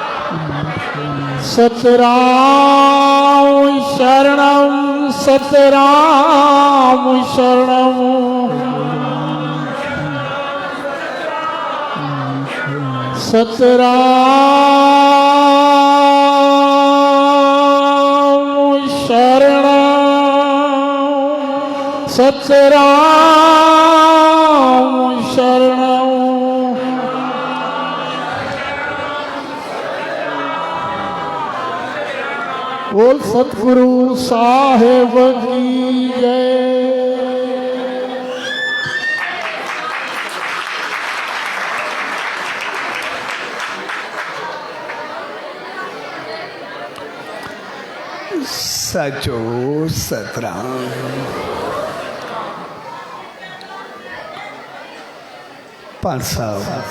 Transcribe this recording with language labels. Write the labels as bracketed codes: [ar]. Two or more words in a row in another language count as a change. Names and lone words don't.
[sd] सतराम शरणम सतराम शरणम सतराम शरणम सतराम शरणम। [hi] बोल सतगुरु साहेब की जय। [sd] सचो सतराम पांच साहब